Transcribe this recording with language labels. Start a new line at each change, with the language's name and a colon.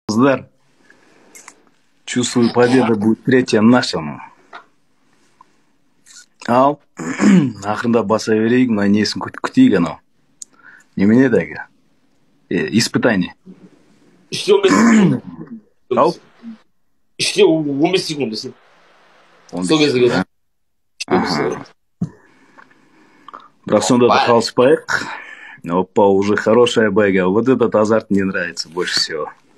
Russian: Қыздар, чувствую, победа будет третья наша.
Kazakh: Ал, ақырында баса берейік, мына несін күтейік анау. Немене дәгі? Испытание. Іште 15 секунд. Ал? Іште 15 секунд. Сол кезде келді. Бірақ сонда да қалыспайық.
Russian: Опа, уже хорошая бэга. Вот этот азарт мне нравится больше всего.